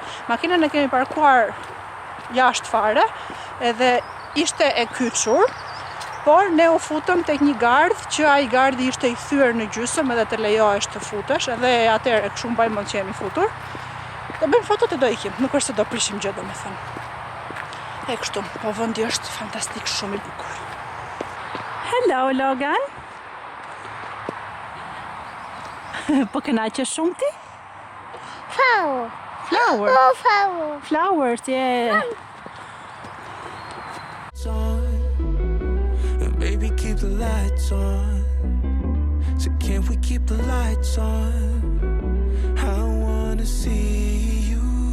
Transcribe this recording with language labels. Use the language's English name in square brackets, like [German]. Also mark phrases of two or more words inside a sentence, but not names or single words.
[Albanian] Makinën e kemi parkuar jashtë fare, edhe ishte e kyçur, por ne u futëm tek një gardh që ai gardhi ishte I thyer në gjysmë edhe të lejohesh të futesh, edhe atëherë kështu mbaj mend që jemi futur. Do bëjmë fotot e do ikim, nuk është se do prishim gjë domethënë. E kështu, po vendi është fantastik, shumë I bukur. Hello Logan. Po kënaqesh shumë ti? [English] Flower. Flowers, yeah. And baby, keep the lights on. So can't we keep the lights on? I wanna see you.